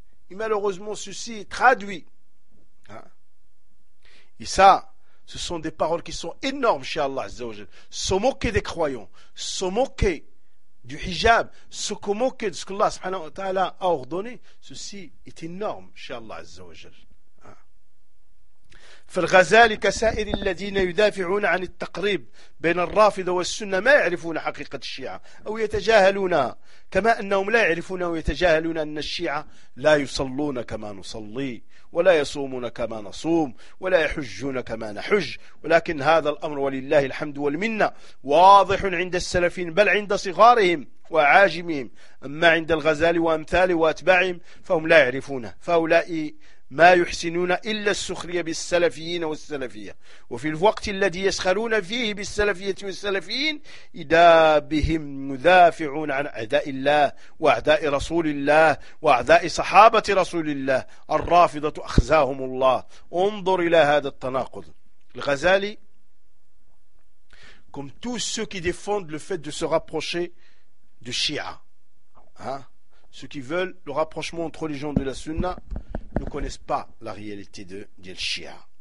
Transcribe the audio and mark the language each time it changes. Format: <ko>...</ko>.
<fr>Et malheureusement, ceci est traduit. Hein? Et ça, ce sont des paroles qui sont énormes chez Allah Azza wa Jal. Se moquer des croyants, se moquer du hijab, se moquer de ce qu'Allah subhanahu wa ta'ala a ordonné, ceci est énorme chez Allah Azza wa Jal.</fr> <ar>في الغزال كسائر الذين يدافعون عن التقريب بين الرافضة والسنة ما يعرفون حقيقة الشيعة أو يتجاهلونها، كما أنهم لا يعرفون أو يتجاهلون أن الشيعة لا يصلون كما نصلي، ولا يصومون كما نصوم، ولا يحجون كما نحج، ولكن هذا الأمر ولله الحمد والمنة واضح عند السلفين بل عند صغارهم وعاجمهم، أما عند الغزال وأمثاله وأتباعهم فهم لا يعرفونه، فهؤلاء ما يحسنون إلا السخرية بالسلفيين والسلفية، وفي الوقت الذي يسخرون فيه بالسلفية والسلفيين إذا بهم مدافعون عن أعداء الله وأعداء رسول الله وأعداء صحابة رسول الله، الرافضة أخزاهم الله. انظر إلى هذا التناقض.</ar> <fr>الغزالي comme tous ceux qui défendent le fait de se rapprocher du Shia, ceux qui veulent le rapprochement entre les gens de la Sunna ne connaissent pas la réalité de Shia.</fr>